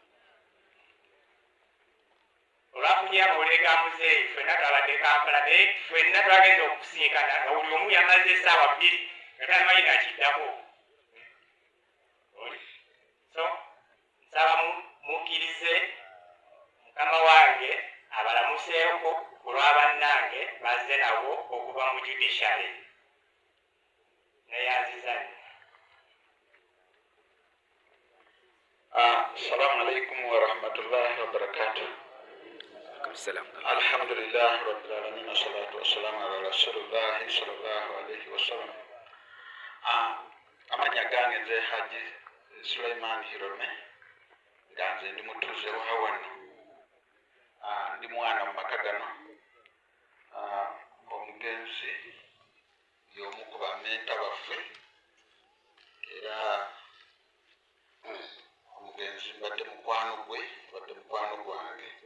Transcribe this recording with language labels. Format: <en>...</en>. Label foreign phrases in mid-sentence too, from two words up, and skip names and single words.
<lg>Olwafunye amawulire ga muzeeyi ffenna twabadde Kampala naye ffenna twagenza okusinkana nga buli omu yamaze essaawa 2 nga tamanyi nakiddako. So nsaba mukkirize mukama wange abalamuseeko olw'abannange bazze nabo okuva mu judiciary. Neyanziza nnyo.</lg> <ar>السلام عليكم ورحمة الله وبركاته. الحمد لله رب العالمين والصلاة والسلام على رسول الله صلى الله عليه وسلم.</ar> <lg>Amanya gange nze Haji Sulaiman Hirome nga nze ndi mutuuze wa wano. Ndi mwana mu maka gano. Omugenzi y'omu ku bamenta baffe era omugenzi mbadde mukwano gwe mbadde mukwano gwange.</lg>